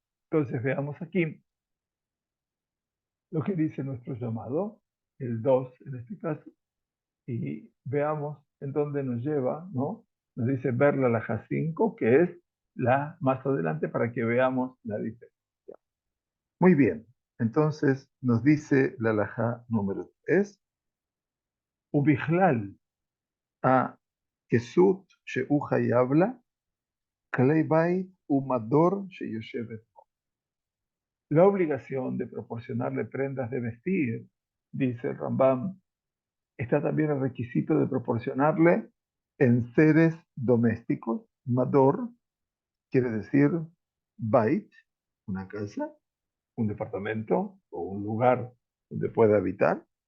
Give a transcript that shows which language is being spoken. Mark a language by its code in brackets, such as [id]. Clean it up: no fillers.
[es] Entonces veamos aquí lo que dice nuestro llamado, el 2 en este caso, y veamos en dónde nos lleva, ¿no? Nos dice ver la halajá 5, que es la más adelante para que veamos la diferencia. Muy bien, entonces nos dice la halajá número 3, [he] ובכלל, הכסות שהוא חייב לה, כלי בית ומדור שיושבת בו. [es] La obligación de proporcionarle prendas de vestir, dice el Rambam, está también el requisito de proporcionarle enseres domésticos. Mador quiere decir bait, una casa, un departamento o un lugar donde pueda habitar.